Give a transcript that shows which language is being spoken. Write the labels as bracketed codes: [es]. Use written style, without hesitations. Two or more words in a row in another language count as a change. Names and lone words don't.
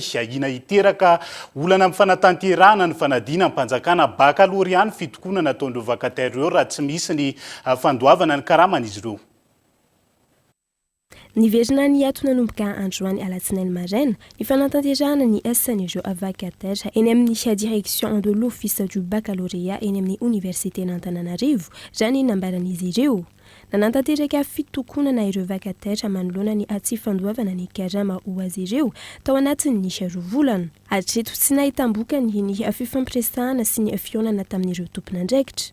[mg] Ahina hiteraka olana amin'ny fanatanterahana ny fanadina ny mpanjakana baccalauréat ny fitokonana nataon'ireo vacataire raha tsy misy ny fandoavana ny karaman'izy ireo. Niverina ny ato nanomboka androany alatsinainy maraina ny fanatanterahana ny asan'ireo vacataire eny amin'ny [fr] direction de l'office du baccalauréat [mg] eny amin'ny université n'Antananarivo raha ny nambaran'izy ireo. Nanantanteraka fitokonana ireo vacataire manoloana ny atsy fandoavana ny karama ho azy ireo tao anatin'ny rovolana. Hatreto tsy nahitam-boka ny fifampiresahana sy ny fionana tamin'ireo tompon'andraikitra.